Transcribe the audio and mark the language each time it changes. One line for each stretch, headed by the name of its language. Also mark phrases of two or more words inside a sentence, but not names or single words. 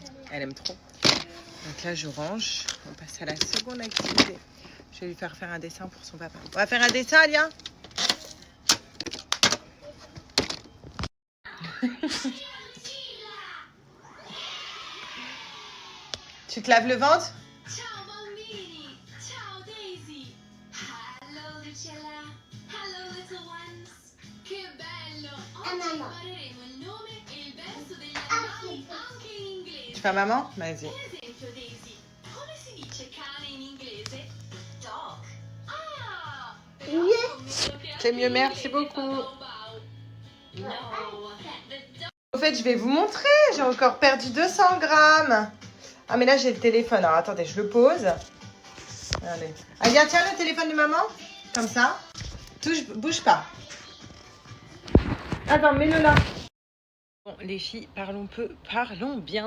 French: Elle aime trop. Donc là, je range. On passe à la seconde activité. Je vais lui faire un dessin pour son papa. On va faire un dessin, Alia? Tu te laves le ventre?
Italian: Ciao bambini, ciao Daisy,
English: hello Lucella, hello little ones,
Italian: che bello, oggi impareremo il nome e il verso degli animali anche in inglese.
French: Tu fais maman? Vas-y.
Italian: Per esempio Daisy, come si dice cane in inglese? Dog. Ah, però scommetto che
French: C'est
Italian: anche
French: mieux,
Italian: in
French: merci
Italian: inglese
French: beaucoup.
Italian: fa bau bau. No,
English: the dog.
French: En fait, je vais vous montrer. J'ai encore perdu 200 grammes. Ah, mais là, j'ai le téléphone. Alors, attendez, je le pose. Allez. Alia, tiens le téléphone de maman. Comme ça. Bouge pas. Attends, mets-le là. Bon, les filles, parlons bien.